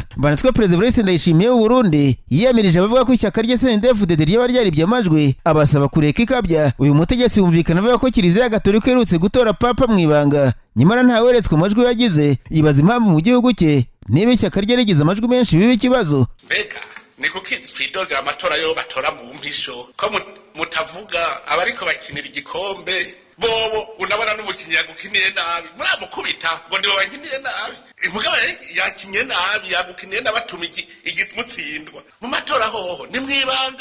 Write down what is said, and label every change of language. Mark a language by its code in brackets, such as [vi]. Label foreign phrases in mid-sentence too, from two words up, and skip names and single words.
[rw] Banditswe Perezida Evariste Ndayishimiye w'u Burundi yiyamirije abavuga ko ishyaka rye CNDD-FDD ryaba ryaribye amajwi abasaba kureka ikabya. Uyu mutegetsi yumvikana avuga ko Kiliziya Gatolika iherutse gutora Papa mu ibanga nyamara ntaweretswe amajwi yagize. Yibaza impamvu mu gihugu cye niba ishyaka rye rigize amajwi menshi biba ikibazo. [rn] Mbega ni kuki twidoga amatora yo batora mu mpisho ko mutavuga abariko bakinira igikombe bobo unabona n'umukinyi yagukiniye nabi muramukubita ngo ndiwe wankiniye nabi. Mugabo yakinye nabi yagukiniye n'abatuma igimutsindwa mu matora hoho ni mwibanga.